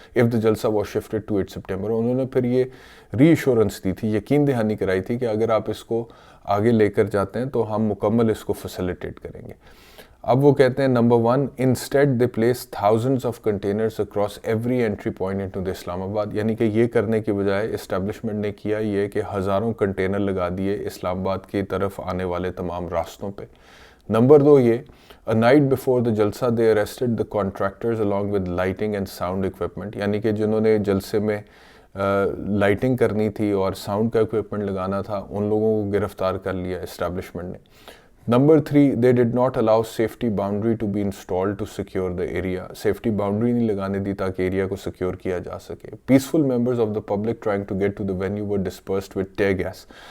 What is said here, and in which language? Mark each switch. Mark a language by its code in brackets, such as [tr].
[en] if the jalsa was shifted to 8 September۔ [ur] انہوں نے پھر یہ ری ایشورنس دی تھی، یقین دہانی کرائی تھی کہ اگر آپ اس کو آگے لے کر جاتے ہیں تو ہم مکمل اس کو فیسیلیٹیٹ کریں گے۔ اب وہ کہتے ہیں [en] Number 1 instead they placed thousands of containers across every entry point into the Islamabad. [ur] یعنی کہ یہ کرنے کی بجائے اسٹیبلشمنٹ نے کیا یہ کہ ہزاروں کنٹینر لگا دیے اسلام آباد کی طرف آنے والے تمام راستوں پہ. نمبر 2 یہ [en] a night before the jalsa they arrested the contractors along with lighting and sound equipment. [ur] یعنی کہ جنہوں نے جلسے میں لائٹنگ کرنی تھی اور ساؤنڈ کا اکوپمنٹ لگانا تھا ان لوگوں کو گرفتار کر لیا اسٹیبلشمنٹ نے. [en] Number 3 they did not allow safety boundary to be installed to secure the area. [ur] Safety boundary نہیں لگانے دی تاکہ ایریا کو سیکیور کیا جا سکے. [en] peaceful members of the public trying to get to the venue were dispersed with tear gas.